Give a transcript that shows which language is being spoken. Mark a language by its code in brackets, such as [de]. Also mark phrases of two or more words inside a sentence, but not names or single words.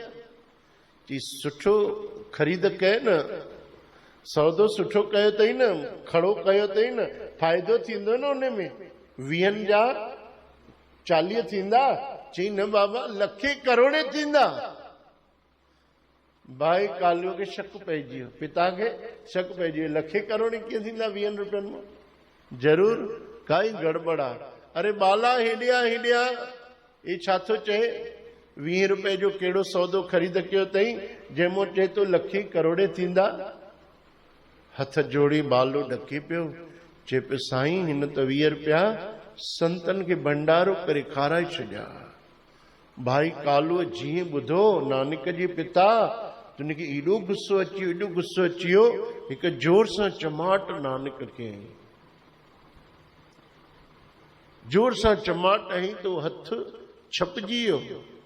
[sd] चई सुठो ख़रीद कयो न, सौदो सुठो कयो अथई न, खड़ो कयो अथई न, फ़ाइदो थींदो न उन में। 20 जा 40 थींदा? चई न बाबा, लखे करोड़े थींदा। भाई कालू खे शक पइजी वियो, पिता खे शक पइजी वियो, लखे करोड़े कीअं थींदा 20 रुपयनि में? जरूर काई गड़बड़ आहे। अरे बाला हेॾिया हेॾिया, ये छा थो चए? 20 रुपए जो कहिड़ो सौदो ख़रीद कयो अथई जंहिंमो चए तो लखे करोड़े थींदा? हथ जोड़ी बालो ॾके पियो, चए पियो साईं हिन त 20 रुपया संतनि खे भंडारो करे खाराए छॾिया। भाई कालूअ जीअं ॿुधो नानक जे पिता, तुनखे एॾो गुस्सो अची वियो, एॾो गुस्सो अची वियो, हिकु जोर सां चमाट नानक खे जोर सां चमाट हई तो हथ छपजी वियो।